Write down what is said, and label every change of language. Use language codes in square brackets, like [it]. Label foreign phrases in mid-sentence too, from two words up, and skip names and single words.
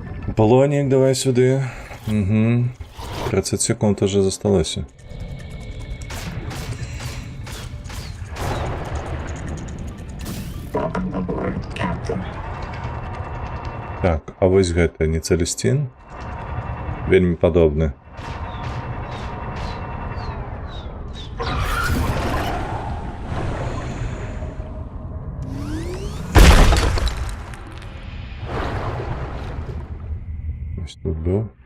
[uk] Полонік, давай сюди. Угу. 30 секунд уже засталося. [be] Так, а вось гэта не Цэлесцін? Вельмі падобны. Ось тут быў.